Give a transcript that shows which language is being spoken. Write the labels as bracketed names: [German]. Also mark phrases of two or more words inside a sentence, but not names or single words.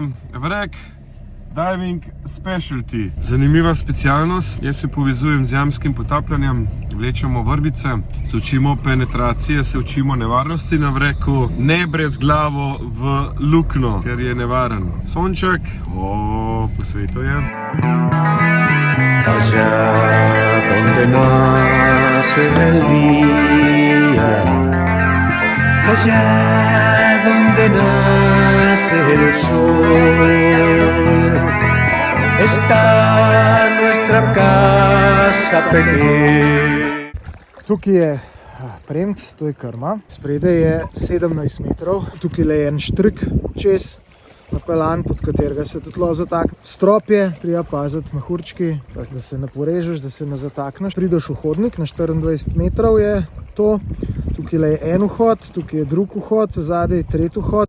[English] Vrek, diving specialty. [Slovenian] Zanimiva specialnost, jaz se povezujem z jamskim potapljanjem, vlečemo vrvice, se učimo penetracije, se učimo nevarnosti na vreku, ne brez glavo v lukno, ker je nevaren. Sonček, po svetu je. [Spanish] Allá donde nace el día, allá donde nace el sol, está nuestra casa pequeña. [Slovenian] Tukaj je premc, to je krma. Spredaj je 17 metrov, tukaj je en štrik čez napeljan, pod katerega se tudi lo zatakne. Strop je, treba paziti mehurčki, da se ne porežeš, da se ne zatakneš. Prideš v hodnik, na 24 metrov je to. Tukaj je en vhod, tukaj je drug vhod, zadaj tretji vhod.